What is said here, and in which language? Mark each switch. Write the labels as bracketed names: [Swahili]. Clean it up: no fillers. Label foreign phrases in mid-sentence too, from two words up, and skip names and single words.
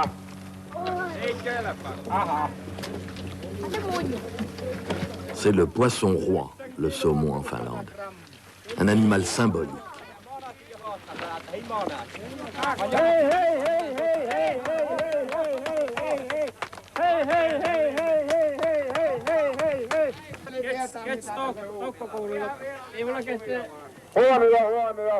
[Finnish] Ei kelpaa. Aha. [French] C'est le poisson roi, le saumon en Finlande. Un animal symbolique. [Finnish] Huomio, huomio.